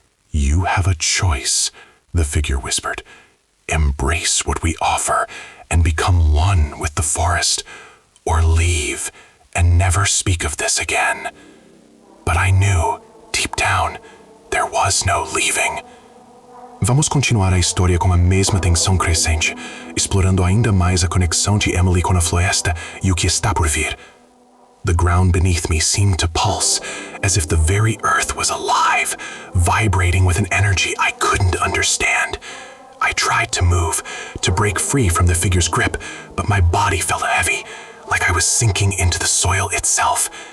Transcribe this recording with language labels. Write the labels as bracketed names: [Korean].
[English] "You have a choice," the figure whispered. "Embrace what we offer and become one with the forest, or leave and never speak of this again." But I knew, deep down, there was no leaving. [Portuguese] Vamos continuar a história com a mesma tensão crescente, explorando ainda mais a conexão de Emily com a floresta e o que está por vir. [English] The ground beneath me seemed to pulse, as if the very earth was alive, vibrating with an energy I couldn't understand. I tried to move, to break free from the figure's grip, but my body felt heavy, like I was sinking into the soil itself.